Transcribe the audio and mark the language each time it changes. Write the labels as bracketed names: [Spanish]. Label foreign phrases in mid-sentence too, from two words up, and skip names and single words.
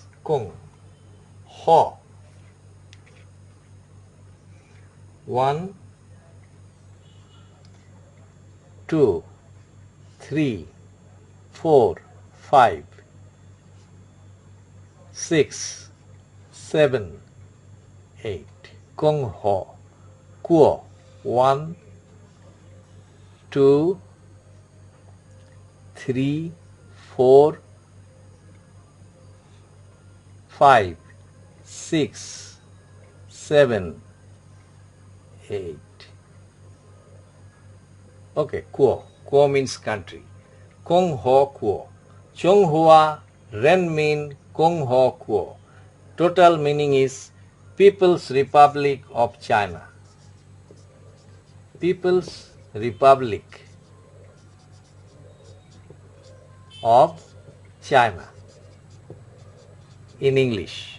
[Chinese] 共和. [English] 1, 2, 3, 4, 5, 6, 7, 8. [Chinese] 共和国. [English] 1, 2, 3, 4, 5, 6, 7, 8. Okay, Kuo. Kuo means country. [Chinese] 共和国. 中华人民共和国. [English] Total meaning is People's Republic of China. People's Republic of China. In English.